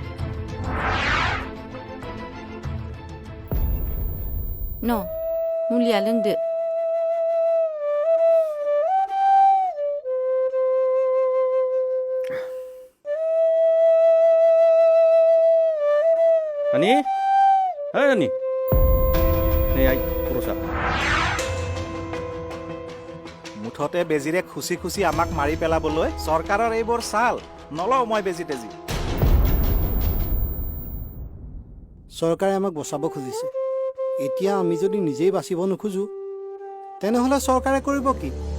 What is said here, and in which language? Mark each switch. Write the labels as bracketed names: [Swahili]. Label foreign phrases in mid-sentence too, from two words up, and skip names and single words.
[Bodo] न' मुलिया लोंदो नानी हे नानी नै आइ खरसा [Assamese] মুঠতে বেজিৰে খুচি খুচি আমাক মাৰি পেলাবলৈ চৰকাৰৰ এইবোৰ চাল নলওঁ মই বেজি তেজি চৰকাৰে আমাক বচাব খুজিছে এতিয়া আমি যদি নিজেই বাচিব নোখোজো তেনেহ'লে চৰকাৰে কৰিব কি